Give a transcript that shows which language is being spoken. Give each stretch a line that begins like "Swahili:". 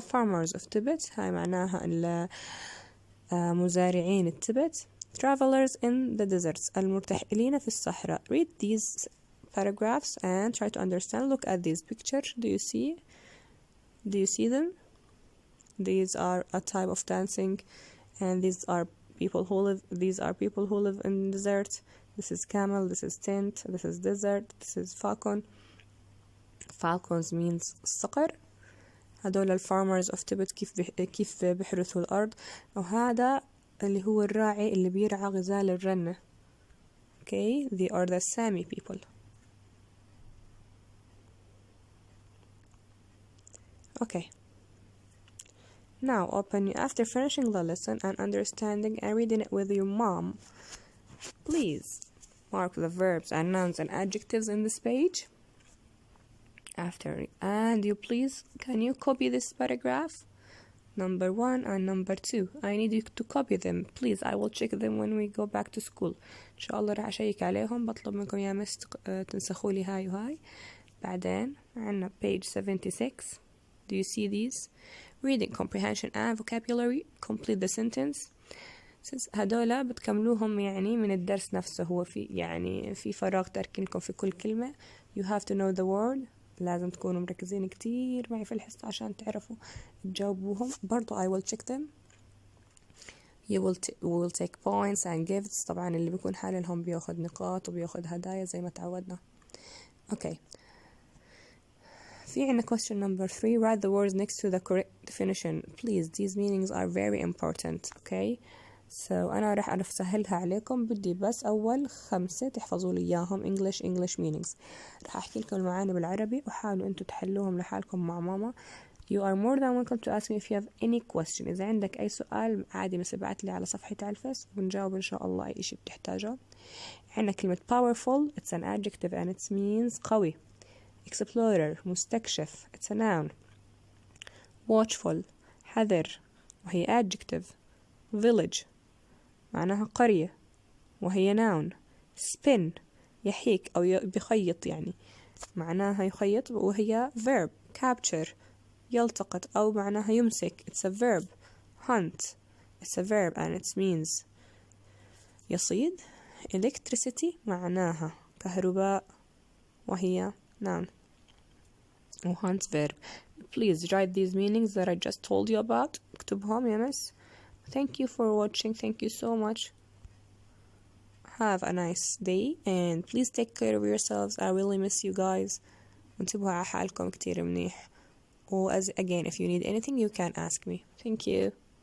English: Farmers of Tibet,
Arabic: هاي معناها مزارعين التبت.
English: Travelers in the deserts,
Arabic: المرتحلين في الصحراء.
English: Read these paragraphs and try to understand. Look at these pictures. Do you see them? These are a type of dancing, and these are people who live in desert. This is camel, this is tent, this is desert, this is falcon. Falcons means الصقر.
Arabic: هدول الفارمرز of Tibet كيف بيحرثوا الأرض. وهذا اللي هو الراعي اللي بيرعى غزال الرنة.
English: Okay, they are the Sami people. Okay. Now after finishing the lesson and understanding and reading it with your mom, please mark the verbs and nouns and adjectives in this page. And can you copy this paragraph? Number 1 and number 2. I need you to copy them. Please, I will check them when we go back to school.
Arabic: إن شاء الله راح أشيك عليهم. بطلب منكم يا مس تنسخوا لي هاي وهاي. بعدين عنا page 76.
English: Do you see these? Reading, comprehension and vocabulary. Complete the sentence.
Arabic: هدولا بتكملوهم يعني من الدرس نفسه. هو في فراغ تركين لكم في كل كلمة.
English: You have to know the word.
Arabic: لازم تكونوا مركزين كتير معي في الحصة عشان تعرفوا تجاوبوهم. برضو
English: I will check them. We will take points and gifts.
Arabic: طبعا اللي بيكون حاللهم بياخد نقاط وبياخد هدايا زي ما تعودنا.
English: Okay.
Arabic: في عنا
English: question number 3. Write the words next to the correct definition. Please, these meanings are very important. Okay.
Arabic: So أنا راح أسهلها عليكم. بدي بس أول 5 تحفظوا لي إياهم.
English: English meanings.
Arabic: راح أحكي لكم المعاني بالعربي وحاولوا أنتوا تحلوهم لحالكم مع ماما.
English: You are more than welcome to ask me if you have any question.
Arabic: إذا عندك أي سؤال عادي بس ابعت لي على صفحتي على الفيس وبنجاوب إن شاء الله أي إشي بتحتاجه. عندنا كلمة powerful.
English: It's an adjective and it means قوي. Explorer مستكشف. It's a noun. Watchful حذر. وهي adjective.
Arabic: village معناها قرية وهي noun. spin يحيك أو بيخيط يعني معناها يخيط وهي verb. capture يلتقط أو معناها يمسك it's a verb.
English: hunt it's a verb and it means يصيد.
Arabic: electricity معناها كهرباء وهي noun.
English: hunt verb. Please write these meanings that I just told you about.
Arabic: اكتبهم يا مس.
English: Thank you for watching. Thank you so much. Have a nice day and please take care of yourselves. I really miss you guys.
Arabic: وانتبهوا على حالكم كتير منيح.
English: Again, if you need anything you can ask me. Thank you.